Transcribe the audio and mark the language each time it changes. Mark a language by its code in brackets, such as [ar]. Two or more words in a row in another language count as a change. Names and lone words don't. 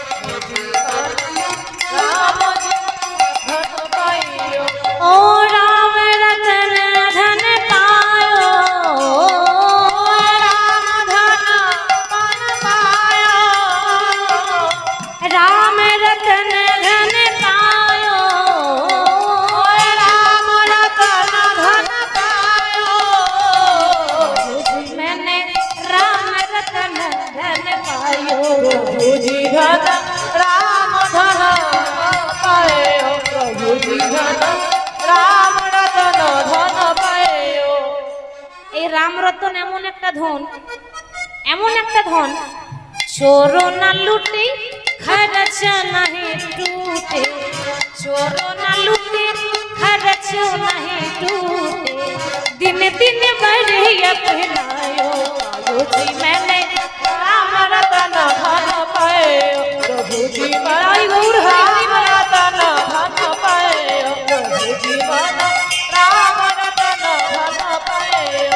[hi] राम धन पायो, ओ राम रतन धन पायो, राम धन पायो, राम रतन धन पायो, राम रतन धन पायो, मैंने राम रतन धन पायो, प्रभु जी धन राम धन पायो, प्रभु जी धन राम रतन धन पायो। [bn] এই রাম রতন এমন একটা ধন, এমন একটা ধন, [hi] चोरो ना লুটে खर्च नहीं टूटे, चोरो न लूटे खर्च नहीं टूटे, दिन दिन बढ़े अपनायो, पायो जी मैंने राम रतन धन पायो, प्रभु जी राम रतन धन पायो, प्रभु जीवन राम रतन धन पायो।